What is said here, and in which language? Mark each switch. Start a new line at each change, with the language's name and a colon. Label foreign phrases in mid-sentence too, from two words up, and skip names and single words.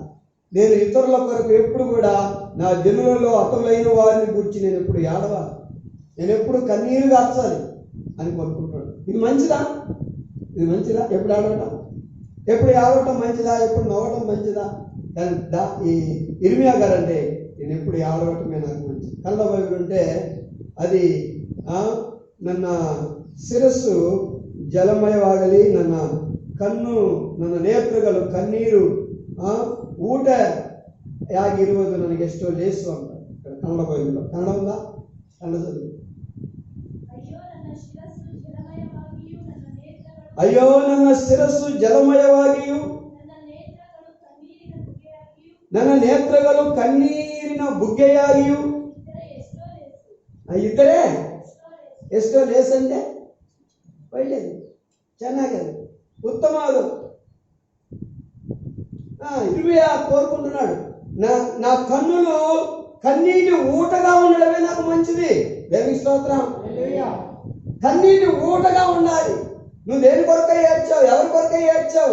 Telugu: నేను ఇతరుల కొరకు ఎప్పుడు కూడా నా జనులలో హతులైన వారిని గురించి నేను ఎప్పుడు ఏడవాలి, నేను ఎప్పుడు కన్నీరు కార్చాలి అని కోరుకుంటున్నాను. ఇది మంచిదా? ఎప్పుడు ఏడవటం? ఎప్పుడు ఏడవటం మంచిదా? ఎప్పుడు నవ్వటం మంచిదా? ఈ ఇర్మియా గారు అంటే నేను ఎప్పుడు ఏడవటమే నాకు మంచిది. కళ్ళ బైబిల్ ఉంటే అది
Kannada: ನನ್ನ ಶಿರಸ್ಸು ಜಲಮಯವಾಗಲಿ, ನನ್ನ ಕಣ್ಣು ನನ್ನ ನೇತ್ರಗಳು ಕಣ್ಣೀರು ಊಟ ಯಾಗಿರುವುದು ನನಗೆ ಎಷ್ಟೋ ಲೇಸು ಅಂತ ಕನ್ನಡ ಬೈಬಲ್.
Telugu: ಕನ್ನಡ ఉందా? కన్నడ చదువు.
Kannada: అయ్యో ನನ್ನ ಶಿರಸ್ಸು ಜಲಮಯವಾಗಿಯೂ ನನ್ನ ನೇತ್ರಗಳು ಕಣ್ಣೀರಿನ ಬುಗ್ಗೆಯಾಗಿಯೂ ಇದ್ದರೆ ಎಷ್ಟೋ ಲೇಸ್ అంటే ಒಳ್ಳೆಯದು, ಚೆನ್ನಾಗದು,
Telugu: ఉత్తమాలు. ఇర్మియా కోరుకుంటున్నాడు, నా కన్నులు కన్నీటి ఊటగా ఉండడమే నాకు మంచిది. దేవునికి స్తోత్రం. కన్నీటి ఊటగా ఉండాలి. నువ్వు దేని కొరకై ఏడ్చావు? ఎవరి కొరకై ఏడ్చావు?